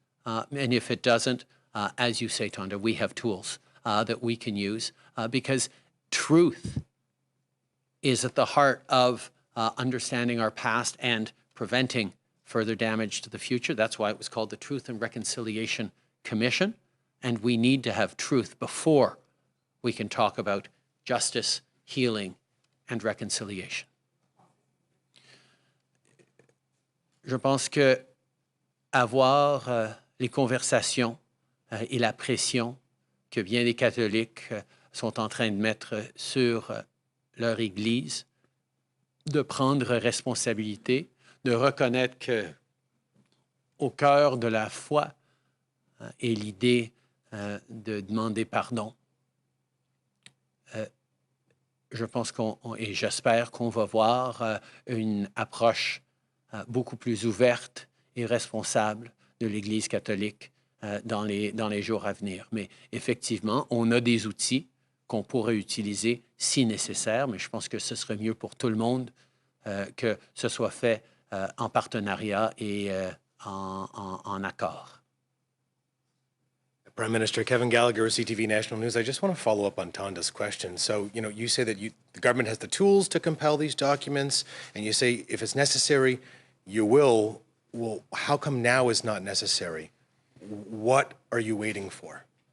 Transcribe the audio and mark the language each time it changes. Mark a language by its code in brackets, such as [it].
[en] And if it doesn't, as you say, Tonda, we have tools that we can use because truth is at the heart of understanding our past and preventing further damage to the future. That's why it was called the Truth and Reconciliation Commission. And we need to have truth before we can talk about justice, healing, and reconciliation. [fr] Je pense que avoir les conversations et la pression que bien des catholiques sont en train de mettre sur leur Église, de prendre responsabilité, de reconnaître que au cœur de la foi est l'idée de demander pardon. Je pense et j'espère qu'on va voir une approche beaucoup plus ouverte et responsable de l'Église catholique dans les jours à venir. Mais effectivement, on a des outils qu'on pourrait utiliser si nécessaire, mais je pense que ce serait mieux pour tout le monde que ce soit fait en partenariat et en accord. [en] Prime Minister Kevin Gallagher, CTV National News. I just want to follow up on Tonda's question. So, you say that the government has the tools to compel these documents, and you say if it's necessary, you will. Well, how come now is not necessary? What are you waiting for?